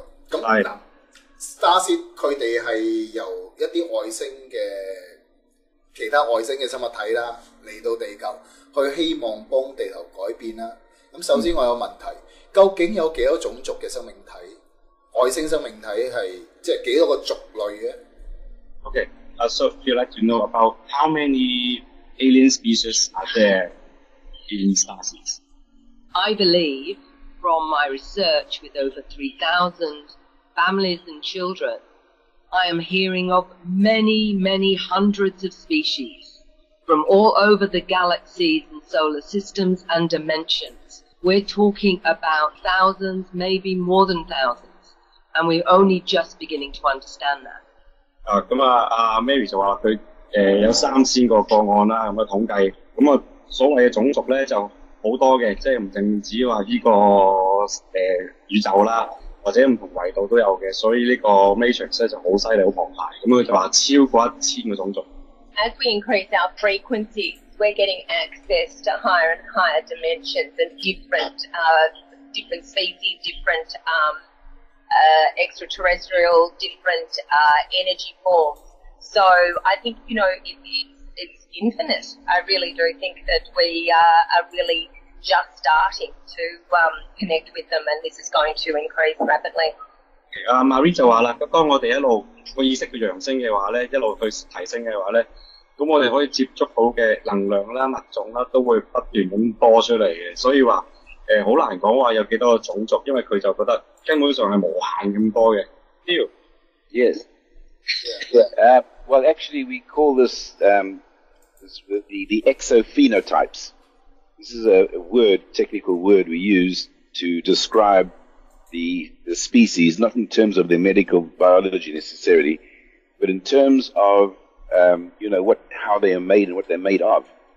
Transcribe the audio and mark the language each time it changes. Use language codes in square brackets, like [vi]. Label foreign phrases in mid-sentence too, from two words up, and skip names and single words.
[yue] 咁嗱 ，Starseed 佢哋係由一啲外星嘅其他外星嘅生物體啦嚟到地球，去希望幫地球改變啦。咁首先我有問題，究竟有幾多種族嘅生命體？外星生命體係即係幾多個族類嘅 [en] ？Okay, so you'd like to know about how many alien species are there in Starseeds? I believe, from my research with over 3,000 families and children, I am hearing of many, many hundreds of species from all over the galaxies and solar systems and dimensions. We're talking about thousands, maybe more than thousands. And we're only just beginning to understand that. [yue] Maree 就話佢有3000個個案啦，咁嘅統計。咁所謂嘅種族咧就好多嘅，即係唔淨止話呢個宇宙啦，或者唔同維度都有嘅。所以呢個 matrix 咧就好犀利、好龐大。咁佢就話超過1000個種族。 [en] As we increase our frequencies, we're getting access to higher and higher dimensions and different species, different extraterrestrial, different energy forms. So I think, it's infinite. I really do think that we are really just starting to connect with them, and this is going to increase rapidly. [yue] Maree 就話啦，當我哋一路個意識嘅揚升嘅話咧，一路去提升嘅話咧，咁我哋可以接觸到嘅能量啦、物種啦，都會不斷咁多出嚟嘅。所以話好難講話有幾多個種族，因為佢就覺得根本上係無限咁多嘅。 [en] Yes. Yeah. Well, actually, we call this the exophenotypes. This is a technical word we use to describe the species, not in terms of their medical biology necessarily, but in terms of how they are made and what they're made of.